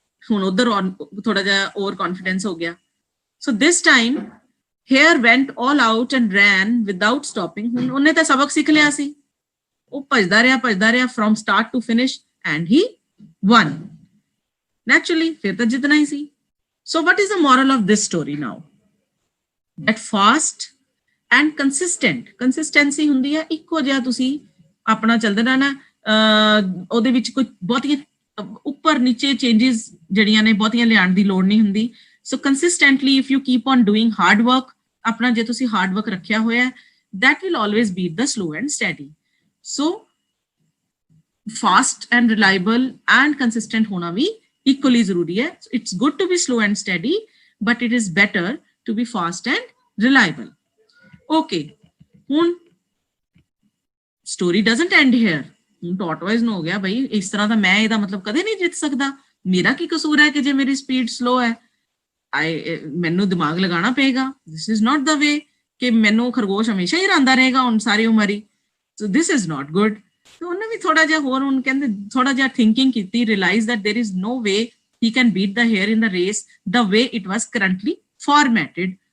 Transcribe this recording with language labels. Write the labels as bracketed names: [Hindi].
[Punjabi] ਹੁਣ ਉਧਰ ਥੋੜਾ ਜਿਹਾ ਓਵਰ ਕੌਨਫੀਡੈਂਸ ਹੋ ਗਿਆ। [English] So this time hare went all out and ran without stopping. [Punjabi] ਹੁਣ ਉਹਨੇ ਤਾਂ ਸਬਕ ਸਿੱਖ ਲਿਆ ਸੀ, ਉਹ ਭੱਜਦਾ ਰਿਹਾ [English] From start to finish and he won. [Punjabi] Naturally, ਫਿਰ ਤਾਂ ਜਿੱਤਣਾ ਹੀ ਸੀ। [English] So what is the moral of this story now? That fast and consistent, [Punjabi] consistency ਹੁੰਦੀ ਹੈ ਇੱਕੋ ਜਿਹਾ ਤੁਸੀਂ ਆਪਣਾ ਚੱਲਦੇ ਰਹਿਣਾ। ਉਹਦੇ ਵਿੱਚ ਕੋਈ ਬਹੁਤੀਆਂ ਉੱਪਰ ਨੀਚੇ ਚੇਂਜਸ ਜਿਹੜੀਆਂ ਨੇ ਬਹੁਤੀਆਂ ਲਿਆਉਣ ਦੀ ਲੋੜ ਨਹੀਂ ਹੁੰਦੀ। [English] So consistently if you keep on doing hard work, [Punjabi] ਆਪਣਾ ਜੇ ਤੁਸੀਂ ਹਾਰਡ ਵਰਕ ਰੱਖਿਆ ਹੋਇਆ, [English] that will always beat the slow and steady. So fast and reliable and consistent ਹੋਣਾ ਵੀ equally ਜ਼ਰੂਰੀ ਹੈ। It's good to be slow and steady, but it is better to be fast and reliable. Okay, ਹੁਣ story doesn't end here. [Punjabi] ਹੁਣ tortoise ਨੂੰ ਹੋ ਗਿਆ ਬਈ ਇਸ ਤਰ੍ਹਾਂ ਦਾ ਮੈਂ ਇਹਦਾ ਮਤਲਬ ਕਦੇ ਨਹੀਂ ਜਿੱਤ ਸਕਦਾ, ਮੇਰਾ ਕੀ ਕਸੂਰ ਹੈ ਕਿ ਜੇ ਮੇਰੀ ਸਪੀਡ ਸਲੋ ਹੈ। ਮੈਨੂੰ ਦਿਮਾਗ ਲਗਾਉਣਾ ਪਏਗਾ। [English] This is not the way. [Punjabi] ਕਿ ਮੈਨੂੰ ਖਰਗੋਸ਼ ਹਮੇਸ਼ਾ ਹੀ ਰਾਂਦਾ ਰਹੇਗਾ ਹੁਣ ਸਾਰੀ ਉਮਰ ਹੀ, [English] So this is not good. [Punjabi] ਤੇ ਉਹਨੇ ਵੀ ਥੋੜਾ ਜਿਹਾ ਹੋਰ ਹੁਣ ਕਹਿੰਦੇ ਥੋੜਾ ਜਿਹਾ ਥਿੰਕਿੰਗ ਕੀਤੀ, [English] Realise that there is no way he can beat the hare in the race the way it was currently formatted।